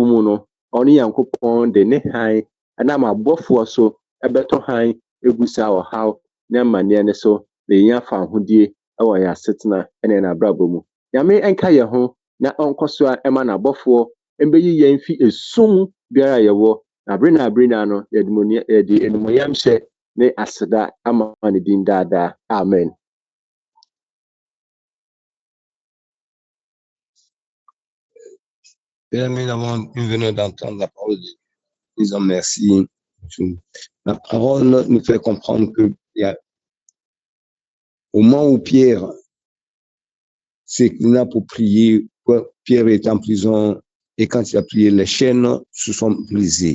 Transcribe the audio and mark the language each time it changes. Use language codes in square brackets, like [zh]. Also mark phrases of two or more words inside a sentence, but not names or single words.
[ak] mu no ɔno Nyankopɔn de ne han ɛnam abɔfoɔ so ɛbɛtɔ han egu saa ɔhaw ne amanneɛ ne so na yɛn afa ahodie ɛwɔ yɛn asetena ɛne yɛn abrabɔ mu Nyame ɛnka yɛn ho na ɔnkɔ so a ɛma n'abɔfoɔ ɛbɛyi yɛn fi esum biara yɛwɔ na abere na no yɛde enumonyam hyɛ ne aseda ama ne din daadaa amen. [fr] Père, nous venons d'entendre la parole de Dieu. Disons merci. La parole nous fait comprendre que au moment où Pierre s'inclina pour prier, Pierre est en prison et quand il a prié, les chaînes se sont brisées.